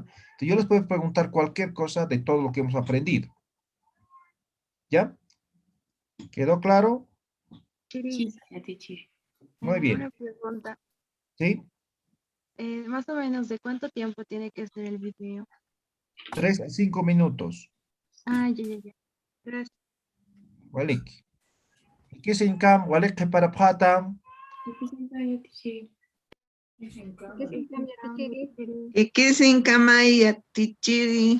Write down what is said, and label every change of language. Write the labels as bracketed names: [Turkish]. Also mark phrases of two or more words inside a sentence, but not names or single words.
[Spanish] Entonces yo les puedo preguntar cualquier cosa de todo lo que hemos aprendido, ¿ya? ¿Quedó claro? Sí, ya, teacher. Muy bien, Una pregunta. ¿sí? Más o menos, ¿de cuánto tiempo tiene que ser el video? 3 a 5 minutos, Ah, ya. Gracias. [Aymara] Walik. Kisin kam, Walik que para patam. [Spanish] Ya, teacher. ¿Qué se cambia, teacher? [Aymara] Ikisin kamay at tichiri.